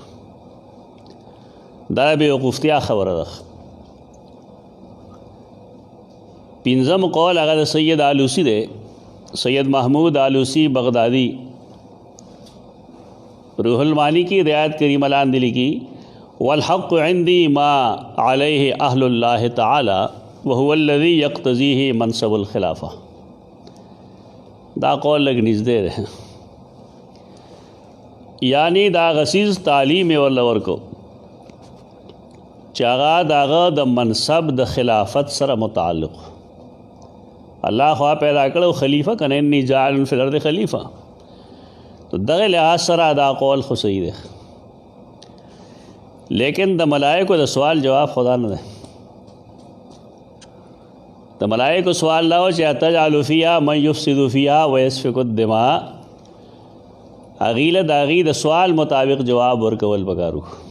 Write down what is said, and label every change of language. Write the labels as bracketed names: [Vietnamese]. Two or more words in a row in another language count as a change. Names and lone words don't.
[Pashto] دا بیوقوفتیا خبره ده. پنځم قول هغه د سید آلوسی دی، سید محمود آلوسی بغدادی. روح المانی کی رعایت کریمه لاندې لیکي [Arabic] والحق عندي ما عليه اهل الله تعالى وهو الذي يقتضيه منصب الخلافه. [Pashto] دا قول لږ نږدې دی، یعنی دا غسیز تعلیم یې ورله ورکو چې هغه د هغه د منصب د خلافت سره متعلق. الله خوا پیدا کړو خلیفہ، کنه [Arabic] انی جاعل فی الارض خلیفہ. [Pashto] تو دغه لحاظ سره دا قول خو صحیح دی، لیکن د ملائکو د سوال جواب خدا نه دی. د ملائکو سوال دا و چې [Arabic] اتجعل فیها من یفسد فیها ویسفک الدماء. [Pashto] هغې له د هغې د سوال مطابق جواب ورکول پکارو.